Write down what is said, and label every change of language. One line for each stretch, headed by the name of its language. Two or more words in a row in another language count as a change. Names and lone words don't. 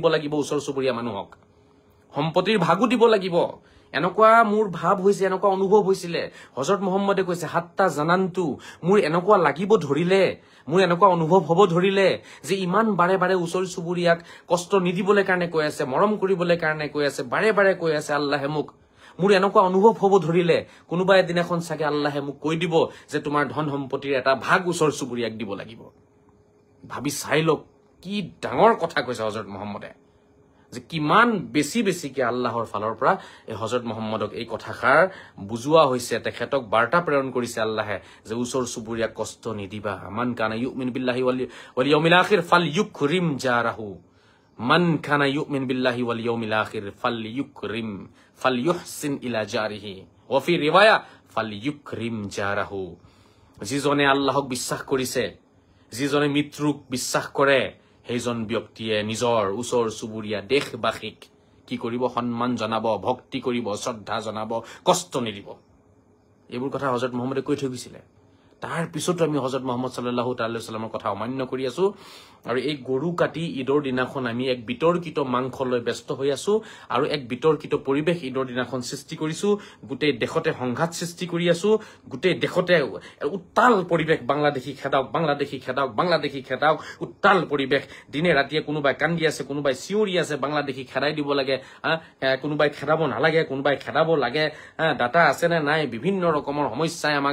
Assamese: লাগিব ওচৰ চুবুৰীয়া মানুহক সম্পত্তিৰ ভাগো দিব লাগিব এনেকুৱা মোৰ ভাব হৈছে এনেকুৱা অনুভৱ হৈছিলে হযরত মুহাম্মদে কৈছে
Arabic: حتى ظننت
Assamese: মোৰ এনেকুৱা লাগিব ধৰিলে মোৰ এনেকুৱা অনুভৱ হ'ব ধৰিলে যে ইমান বাৰে বাৰে ওচৰ চুবুৰীয়াক কষ্ট নিদিবলৈ কাৰণে কৈ আছে মৰম কৰিবলৈ কাৰণে কৈ আছে বাৰে বাৰে কৈ আছে আল্লাহে মোক মোৰ এনেকুৱা অনুভৱ হ'ব ধৰিলে কোনোবা এদিনাখন চাগে আল্লাহে মোক কৈ দিব যে তোমাৰ ধন সম্পত্তিৰ এটা ভাগ ওচৰ চুবুৰীয়াক দিব লাগিব ভাবি চাই লওক কি ডাঙৰ কথা কৈছে হযরত মুহাম্মদে যে কিমান বেছি বেছিকে আল্লাহৰ ফালৰ পৰা এই হযরত মুহাম্মদক এই কথাখাৰ বুজোৱা হৈছে তেখেতক বাৰ্তা প্ৰেৰণ কৰিছে আল্লাহে যে ওচৰ চুবুৰীয়াক কষ্ট নিদিবা
Arabic: من كان يؤمن بالله واليوم الآخر فليكرم جاره من كان يؤمن بالله واليوم الآخر فليكرم فليحسن إلى جاره وفي رواية فليكرم جاره
Assamese: যিজনে আল্লাহক বিশ্বাস কৰিছে যিজনে মৃত্যুক বিশ্বাস কৰে সেইজন ব্যক্তিয়ে নিজৰ ওচৰ চুবুৰীয়া দেশবাসীক কি কৰিব সন্মান জনাব ভক্তি কৰিব শ্ৰদ্ধা জনাব কষ্ট নিদিব এইবোৰ কথা হযরত মুহাম্মদে কৈ থৈ গৈছিলে তাৰ পিছতো আমি হযরত মুহাম্মদ
Arabic: صلى الله تعالى سلم
Assamese: কথা অমান্য কৰি আছো আৰু এই গৰু কাটি ঈদৰ দিনাখন আমি এক বিতৰ্কিত মাংস লৈ ব্যস্ত হৈ আছো আৰু এক বিতৰ্কিত পৰিবেশ ঈদৰ দিনাখন সৃষ্টি কৰিছো গোটেই দেশতে সংঘাত সৃষ্টি কৰি আছো গোটেই দেশতে উত্তাল পৰিবেশ বাংলাদেশী খেদাওক উত্তাল পৰিবেশ দিনে ৰাতিয়ে কোনোবাই কান্দি আছে কোনোবাই চিঞৰি আছে বাংলাদেশী খেদাই দিব লাগে কোনোবাই খেদাব নালাগে কোনোবাই খেদাব লাগে ডাটা আছে নে নাই বিভিন্ন ৰকমৰ সমস্যাই আমাক